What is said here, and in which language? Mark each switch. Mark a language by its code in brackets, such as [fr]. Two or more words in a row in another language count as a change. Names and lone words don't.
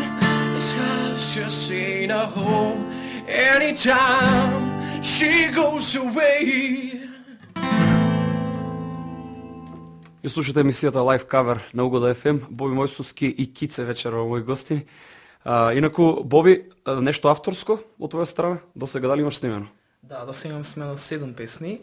[en] This house just ain't a home. Anytime she goes away. [mk] И слушате емисијата Live Cover на Угода FM. Боби Мојсовски и Кице вечерва мои гости. Инаку, Боби, нешто авторско од твоја страна? До сега дали имаш снимено? Да, до сега имам снимено 7 песни.